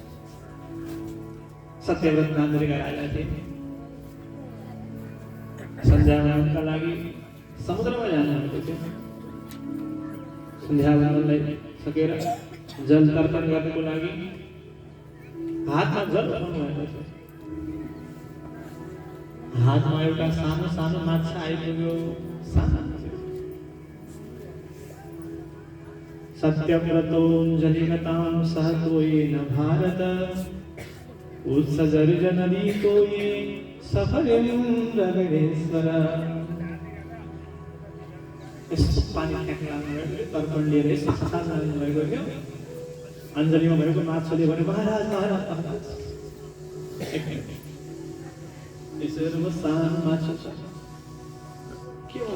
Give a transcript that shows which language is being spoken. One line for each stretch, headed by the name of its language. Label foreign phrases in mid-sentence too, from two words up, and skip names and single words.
Nepali: सत्यव्रत नामका राजा थिए। सन्ध्यावन्दनका लागि समुद्रमा जानुभएको थियो। सन्ध्यावन्दनलाई सकेर जल तर्पण गर्नको लागि हातमा जल उठाउनु भएको थियो। हातमा एउटा सानो सानो माछा आइपुग्यो।
Sanskrit: सत्यव्रतोऽञ्जलिगतां सह तोयेन भारत उत्सर्जनदीतो ये सफलेन्द्रगणेश्वर।
Nepali: यस्तो पानी फ्याँक्न तर्पण लिएर यस्तो सानो भएको थियो। अञ्जलीमा भएको माछाले भने महाराज महाराज महाराज यसरी सानो माछा छ के हो?